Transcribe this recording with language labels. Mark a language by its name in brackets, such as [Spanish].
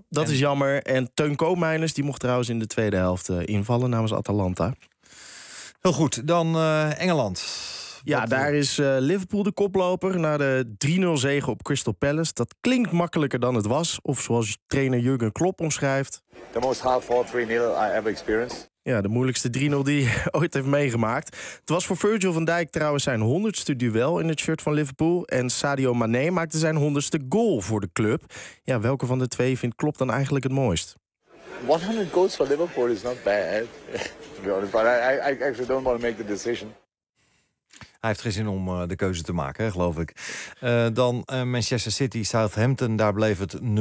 [Dutch] Dat is jammer. En Teun Koopmeiners die mocht trouwens in de tweede helft invallen namens Atalanta. Heel goed, dan Engeland. Ja, daar is Liverpool de koploper na de 3-0 zege op Crystal Palace. Dat klinkt makkelijker dan het was, of zoals trainer Jurgen Klopp omschrijft. [English] The most hard-fought 3-0 I ever experienced. [Dutch] Ja, de moeilijkste 3-0 die hij ooit heeft meegemaakt. Het was voor Virgil van Dijk trouwens zijn 100ste duel in het shirt van Liverpool. En Sadio Mané maakte zijn 100ste goal voor de club. Ja, welke van de twee vindt Klopp dan eigenlijk het mooist? [English] 100 goals for Liverpool is not bad, to be honest. But I actually don't want to make the decision. [Dutch] Hij heeft geen zin om de keuze te maken, geloof ik. Dan Manchester City, Southampton, daar bleef het 0-0.